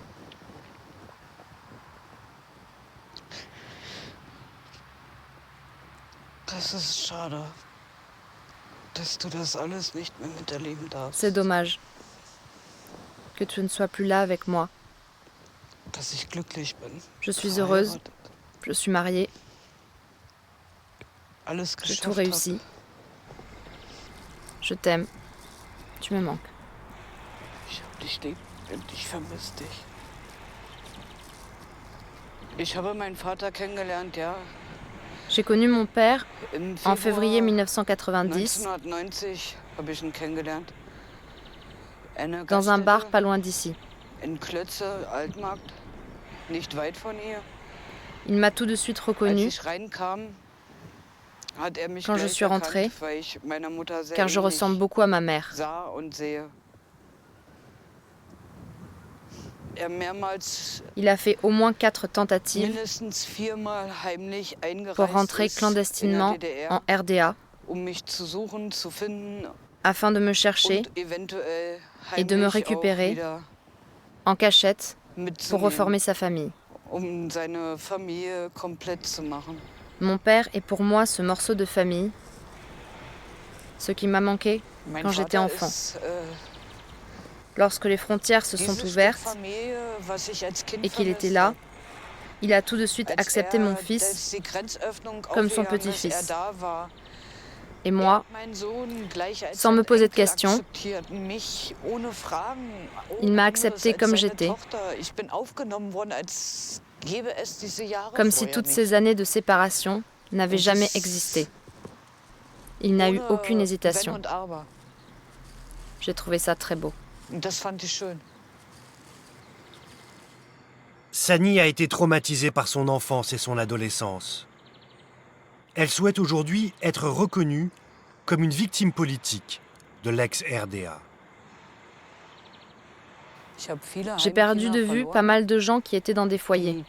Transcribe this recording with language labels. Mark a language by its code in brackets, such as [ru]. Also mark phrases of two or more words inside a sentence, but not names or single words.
[de] Das ist schade, dass du das alles nicht mehr miterleben darfst. [fr] C'est dommage que tu ne sois plus là avec moi. [de] Dass ich glücklich bin. [fr] Je suis heureuse, [de] verheiratet, [fr] je suis mariée, [de] alles [fr] j'ai [de] geschafft [fr] tout réussi. Je t'aime, tu me manques. [de] habe. Ich hab dich lieb und ich vermisse dich. Ich habe meinen Vater kennengelernt, ja, [fr] J'ai connu mon père [de] im [fr] en février [de] Februar 1990 1990 habe ich ihn kennengelernt. Eine [fr] dans un bar [de] Gaststätte [fr] pas loin d'ici. [de] in Klötze, Altmarkt, nicht weit von hier. [fr] Il m'a tout de suite [de] Als [fr] reconnue [de] ich reinkam, hat er mich [fr] quand je [de] gleich [fr] suis rentrée, [de] erkannt, weil ich meiner Mutter sehr [fr] car je [de] ähnlich [fr] ressemble beaucoup à ma mère. [de] sah und sehe. Er mehrmals, [fr] Il a fait au moins 4 tentatives [de] mindestens 4-mal heimlich [fr] pour [de] eingereist [fr] rentrer [de] ist [fr] clandestinement [de] in der DDR, [fr] en RDA [de] mich zu suchen, zu finden [fr] afin de me chercher [de] und eventuell [fr] et de me [de] heimlich auch [fr] récupérer [de] wieder [fr] en cachette pour [de] mitzunehmen, [fr] reformer sa famille. [de] seine Familie komplett zu machen. [fr] Mon père est pour moi ce morceau de famille, ce qui m'a manqué [de] Mein [fr] quand j'étais [de] Vater [fr] enfant. [de] ist, [fr] Lorsque les frontières se sont [de] dieses Stück [fr] ouvertes [de] Familie, was ich als Kind [fr] et qu'il était [de] vermisst [fr] là, [de] habe. [fr] il a tout de suite [de] Als [fr] accepté mon [de] als [fr] fils [de] die Grenzöffnung [fr] comme son [de] aufgegangen ist, [fr] petit-fils. [de] da war, [fr] et moi, [de] mein Sohn gleich als [fr] sans me [de] sein [fr] poser de [de] Enkel [fr] questions. [de] akzeptiert, mich ohne Fragen, [fr] Il m'a [de] ohne [fr] accepté [de] als [fr] comme [de] seine [fr] j'étais. [de] Tochter. Ich bin aufgenommen worden, als gäbe es diese Jahre [fr] comme si [de] vorher [fr] toutes [de] nicht. [fr] ces années de séparation n'avaient jamais existé. Il n'a eu [de] Ohne [fr] aucune [de] Wenn [fr] hésitation. [de] und Aber. [fr] J'ai trouvé ça très beau. [de] Und das fand ich schön. [fr] Sani a été traumatisée par son enfance et son adolescence. Elle souhaite aujourd'hui être reconnue comme une victime politique de l'ex-RDA. J'ai perdu de vue pas mal de gens qui étaient dans des foyers.